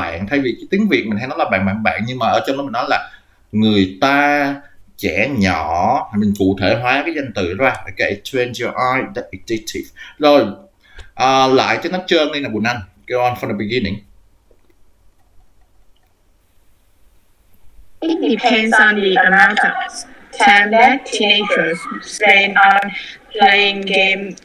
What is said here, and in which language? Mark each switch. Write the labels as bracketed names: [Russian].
[Vietnamese] Thay vì cái tiếng Việt mình hay nói là bạn, nhưng mà ở trong đó mình nói là người ta, trẻ nhỏ, mình cụ thể hóa cái danh từ ra. [English] Okay, train your eye, that addictive. [Vietnamese] Rồi lại cho nó trơn đi nè Quỳnh Anh. [English] Go on from the beginning. It depends on the amount of time that teenagers spend on playing game.